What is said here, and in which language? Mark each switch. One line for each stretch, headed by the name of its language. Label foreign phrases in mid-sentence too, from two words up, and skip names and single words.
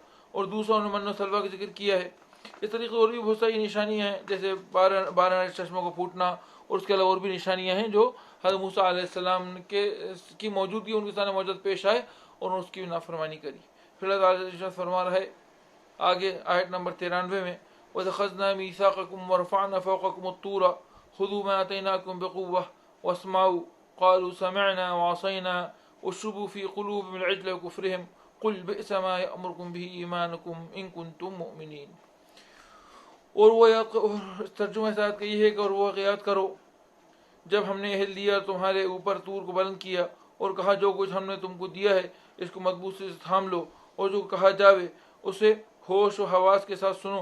Hindi: और दूसरा उन्होंने मन्नो सलवा का जिक्र किया है। इस तरीके और भी बहुत सारी निशानियाँ हैं, जैसे 12 चश्मों को फूटना और उसके अलावा और भी निशानियाँ हैं जो हज़रत मूसा अलैहिस्सलाम की मौजूदगी उनके सामने मौजूद पेश आए और उसकी भी नाफरमानी करी। फिर अल्लाह फरमा रहा है आगे आयत नंबर 93 में
Arabic: وأخذنا ميثاقكم ورفعنا فوقكم الطور خذوا ما آتيناكم بقوة واسمعوا قالوا سمعنا وعصينا وأشربوا في قلوبهم العجل بكفرهم قل بئسما يأمركم به إيمانكم إن كنتم مؤمنين.
Hindi: और वो तर्जुमा साथ का ये है कि और वो याद करो जब हमने अहद लिया तुम्हारे ऊपर तूर को बुलंद किया और कहा जो कुछ हमने तुमको दिया है इसको मजबूत से थाम लो और जो कहा जावे उसे होश व हवास के साथ सुनो।